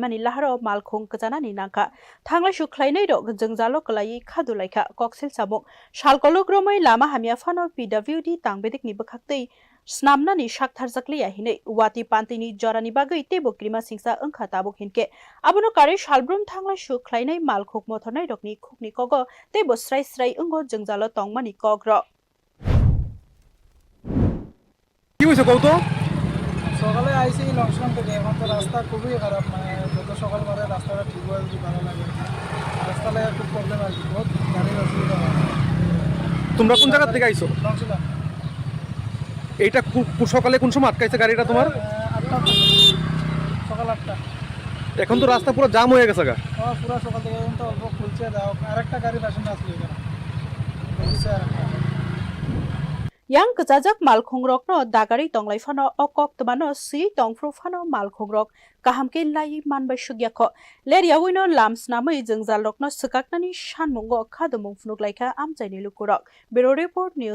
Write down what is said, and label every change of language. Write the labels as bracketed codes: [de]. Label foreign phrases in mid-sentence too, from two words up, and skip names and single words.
[trp] mani laharo malkhong kjanani nangka thangla suklai nei rok jengjalo klai khadulaikha koksel samuk salkolokromai lama hamia phano PWD tangbedik ni bkhaktei snamnani shaktharjakliya hinei wati pantini jorani bagai tebo krima singsa angkha tabuk hinke abono kare salbrum thangla suklainai malkhok mothornai rokni khukni kogo tebo srai ungo jengjalo tongmani kokro [bn] কি হইছে কওতো সকালে আইছি লংশন থেকে এখন তো রাস্তা খুবই খারাপ মানে যত সকাল করে রাস্তাটা ঠিক হয়ে যদি ভালো লাগে রাস্তায় একটু প্রবলেম আছে বহুত গাড়ির অসুবিধা হয় তোমরা কোন জায়গা থেকে আইছো লংশন এইটা সকালে কোন সময় আটকাইছে গাড়িটা তোমার 8টা সকাল 8টা এখন তো রাস্তা পুরো জাম হয়ে গেছে গা পুরো সকাল থেকে এখন তো অল্প খুলছে দাও আরেকটা গাড়ি পেছনে আসলে এখানে বলছে আরেকটা [trp] yang kejajak malkhong rok no dagari tonglai phano okok tmano si tongfru phano malkhong rok kahamke lai manbai sugyakho leria wino lams namai jengjal rok no sakaknani sanmungo khadumung phunuk laika amchaini lukurok [en] bureau report news